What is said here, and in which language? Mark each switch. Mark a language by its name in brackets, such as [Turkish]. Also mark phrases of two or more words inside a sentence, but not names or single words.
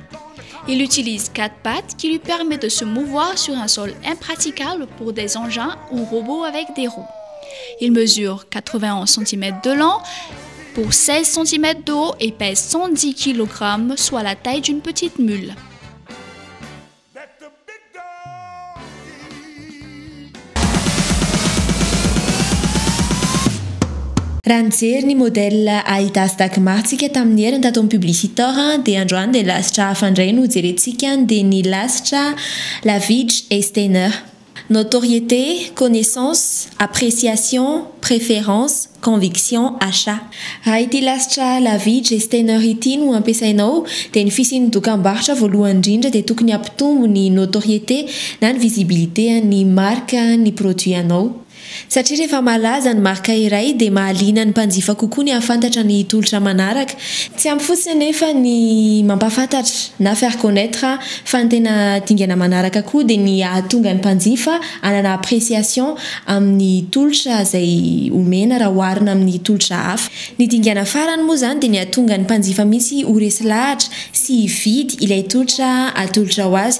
[French] Il utilise 4 pattes qui lui permettent de se mouvoir sur un sol impraticable pour des engins ou robots avec des roues. Il mesure 91 cm de long pour 16 cm de haut et pèse 110 kg, soit la taille d'une petite mule. [Malagasy] Raha nijery ny modèle ahita azy takimaritsika tamin'ny heriny tato amin'ny publiciteur dia androany dia lasitra hafa indray no jerentsika dia ny lasitra Lavage et Steiner. [French] Notoriété, connaissance, appréciation, préférence, conviction, achat. [Malagasy] Raha ity lasitra Lavidge Steiner ity no ampiasainao dia ny fisian'ny dokam-barotra voalohany indrindra dia tokony hampitombo ny notoriété na ny visibilité ny marque ny produit anao. Satria rehefa malaza ny marque iray dia mahaliana ny mpanjifa kokoa ny hafantatra ny tolotra manaraka. Tsy ampy fotsiny anefa ny mampafantatra na [French] faire connaître [Malagasy] fa ny tena dingana manaraka koa dia ny ahatonga ny mpanjifa hanana appréciation amin'ny tolotra izay omena raha oharina amin'ny tolotra hafa. Ny dingana farany moa izany dia ny ahatonga ny mpanjifa mihitsy ho resy lahatra sy hividy ilay tolotra atolotra ho azy.